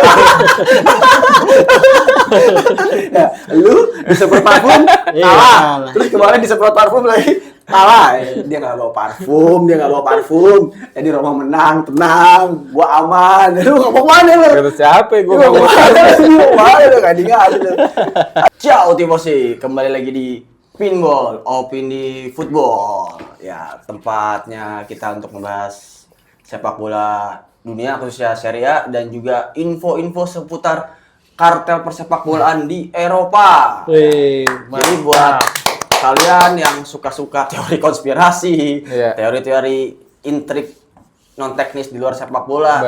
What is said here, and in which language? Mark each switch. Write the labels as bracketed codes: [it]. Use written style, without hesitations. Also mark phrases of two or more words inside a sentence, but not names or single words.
[id] Ya, lu disemprot parfum kalah. Terus kemarin disemprot parfum lagi kalah. Dia nggak bawa parfum. Jadi Roma menang, tenang, gua aman. Lu ngomong mana lu? Kata siapa ya? Gua ngomong. Mana lu nggak diingat lu. [it] Ciao tifosi, [id] kembali lagi di Pinball, Opini Football. Ya, tempatnya kita untuk membahas sepak bola dunia khususnya Serie A dan juga info-info seputar kartel persepak bolaan di Eropa. Jadi buat kalian yang suka-suka teori konspirasi, teori-teori intrik non teknis di luar sepak bola,